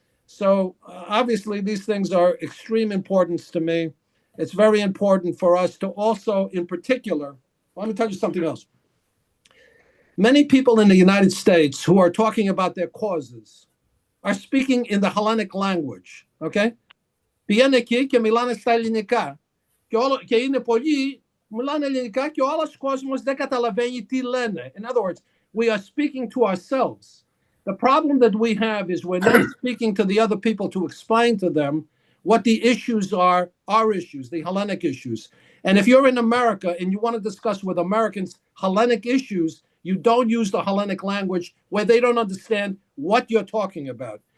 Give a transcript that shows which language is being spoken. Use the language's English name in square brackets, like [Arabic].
[English] So obviously these things are extreme importance to me. It's very important for us to also, in particular, let me tell you something else. Many people in the United States who are talking about their causes are speaking in the Hellenic language, okay? [Greek] Πηγαίνουν εκεί και μιλάνε στα ελληνικά. Και είναι πολλοί μιλάνε ελληνικά και ο άλλος κόσμος δεν καταλαβαίνει τι λένε. [English] In other words, we are speaking to ourselves. The problem that we have is we're not speaking to the other people to explain to them what the issues are, our issues, the Hellenic issues. And if you're in America and you want to discuss with Americans Hellenic issues, you don't use the Hellenic language where they don't understand what you're talking about.